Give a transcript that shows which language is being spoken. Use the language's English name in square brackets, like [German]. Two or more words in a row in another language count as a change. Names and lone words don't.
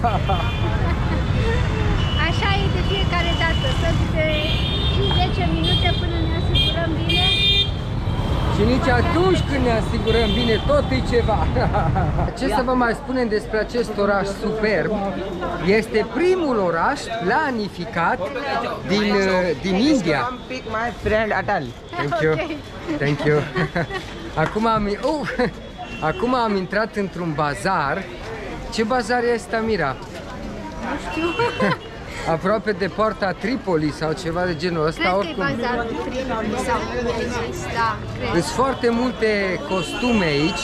[Romanian] Așa e de fiecare dată, sunt 10 minute până ne asigurăm bine. Și nici atunci când ne asigurăm bine, tot e ceva. Ce să vă mai spunem despre acest oraș superb? Este primul oraș planificat din India. [English] Thank you. Thank you. [Romanian] Acum am intrat într-un bazar. Ce bazar este, Mira? Nu știu. Aproape de poarta Tripoli sau ceva de genul ăsta. Cred că e bazarul Tripoli sau cum ai zis, da, cred. Sunt foarte multe costume aici.